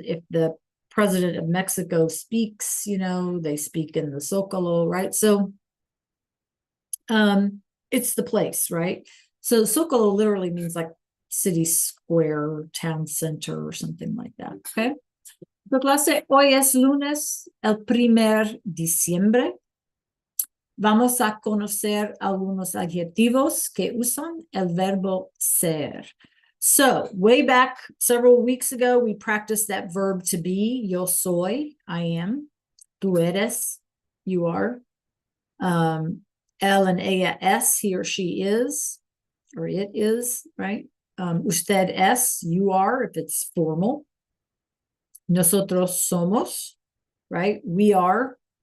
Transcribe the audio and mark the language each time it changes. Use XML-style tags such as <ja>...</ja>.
<en>If the president of Mexico speaks, they speak in the Zocalo, right? So it's the place, right? So Zocalo literally means like city square, town center, or something like that. Okay.</en> <es>So clase, hoy es lunes, el 1 diciembre. Vamos a conocer algunos adjetivos que usan el verbo ser.</es> <en>So, way back several weeks ago, we practiced that verb to be.</en> <es>Yo soy,</es> <en>I am.</en> <es>Tú eres,</es> <en>you are. Él and</en> <es>ella es,</es> <en>he or she is, or it is, right?</en> <es>Usted es,</es> <en>you are, if it's formal.</en> <es>Nosotros somos,</es> <en>right? We are.</en>